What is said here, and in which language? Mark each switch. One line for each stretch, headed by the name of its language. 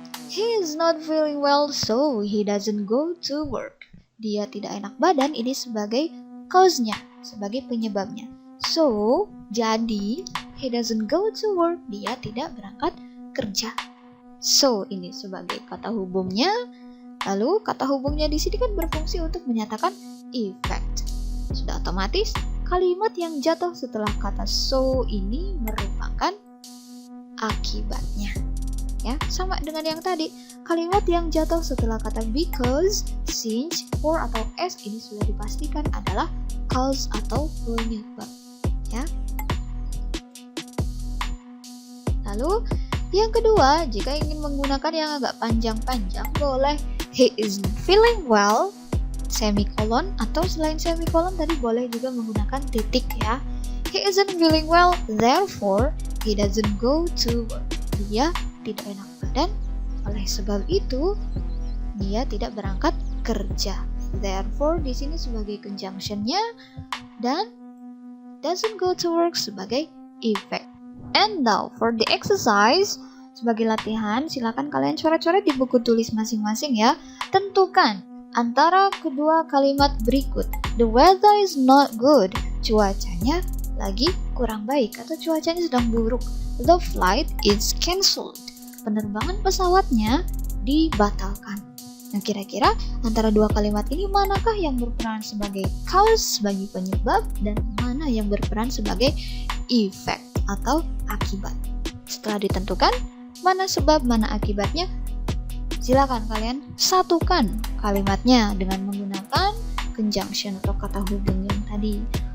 English: He is not feeling well, so he doesn't go to work.
Indonesian: Dia tidak enak badan, ini sebagai cause-nya, sebagai penyebabnya.
English: So, jadi he doesn't go to work,
Indonesian: dia tidak berangkat kerja. So, ini sebagai kata hubungnya. Lalu kata hubungnya di sini kan berfungsi untuk menyatakan effect. Sudah otomatis kalimat yang jatuh setelah kata so ini merupakan akibatnya. Ya, sama dengan yang tadi. Kalimat yang jatuh setelah kata because, since, for, atau as ini sudah dipastikan adalah cause atau penyebab. Ya. Lalu yang kedua, jika ingin menggunakan yang agak panjang-panjang, boleh
English: he is feeling well,
Indonesian: semikolon, atau selain semikolon tadi boleh juga menggunakan titik ya.
English: He isn't feeling well, therefore he doesn't go to work.
Indonesian: Dia tidak enak badan, oleh sebab itu dia tidak berangkat kerja. Therefore di sini sebagai conjunction-nya dan
English: doesn't go to work
Indonesian: sebagai effect.
English: And now for the exercise,
Indonesian: sebagai latihan silakan kalian coret-coret di buku tulis masing-masing ya. Tentukan antara kedua kalimat berikut.
English: The weather is not good.
Indonesian: Cuacanya lagi kurang baik atau cuacanya sedang buruk.
English: The flight is cancelled.
Indonesian: Penerbangan pesawatnya dibatalkan. Nah, kira-kira antara dua kalimat ini manakah yang berperan sebagai cause, sebagai penyebab, dan mana yang berperan sebagai effect atau akibat? Setelah ditentukan mana sebab, mana akibatnya, silakan kalian satukan kalimatnya dengan menggunakan conjunction atau kata hubung yang tadi.